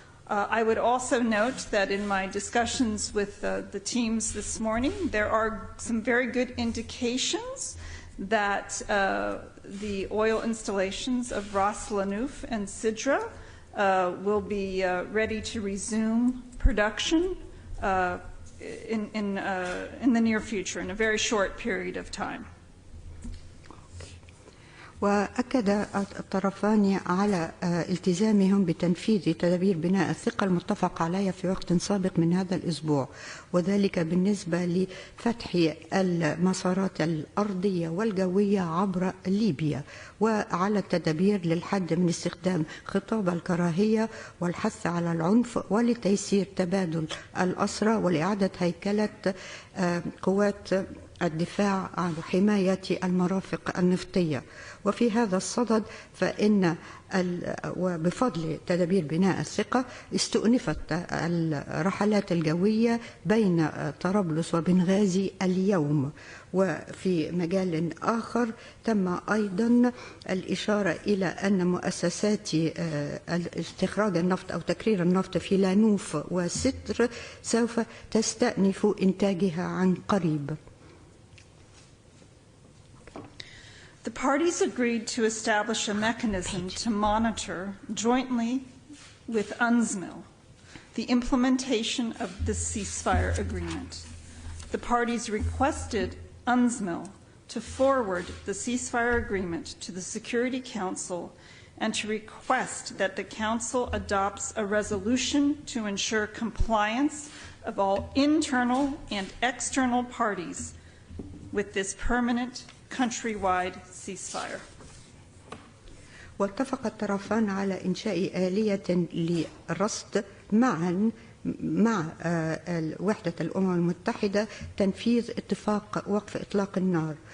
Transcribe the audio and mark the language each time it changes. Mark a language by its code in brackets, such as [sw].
[en] I would also note that in my discussions with the teams this morning, there are some very good indications that the oil installations of Ras Lanouf and Sidra will be ready to resume production in the near future, in a very short period of time. [ar] وأكد الطرفان على التزامهم بتنفيذ تدابير بناء الثقة المتفق عليها في وقت سابق من هذا الأسبوع، وذلك بالنسبة لفتح المسارات الأرضية والجوية عبر ليبيا، وعلى التدابير للحد من استخدام خطاب الكراهية والحث على العنف، ولتيسير تبادل الأسرى ولإعادة هيكلة قوات الدفاع عن حماية المرافق النفطية. وفي هذا الصدد فإن وبفضل تدابير بناء الثقة استؤنفت الرحلات الجوية بين طرابلس وبنغازي اليوم. وفي مجال آخر تم أيضا الإشارة إلى أن مؤسسات استخراج النفط أو تكرير النفط في لانوف وستر سوف تستأنف إنتاجها عن قريب. [en] The parties agreed to establish a mechanism to monitor jointly with UNSMIL the implementation of the ceasefire agreement. The parties requested UNSMIL to forward the ceasefire agreement to the Security Council and to request that the Council adopts a resolution to ensure compliance of all internal and external parties with this permanent countrywide ceasefire. [ar] واتفق الطرفان على إنشاء آلية لرصد معا مع وحدة الأمم المتحدة تنفيذ اتفاق وقف إطلاق النار.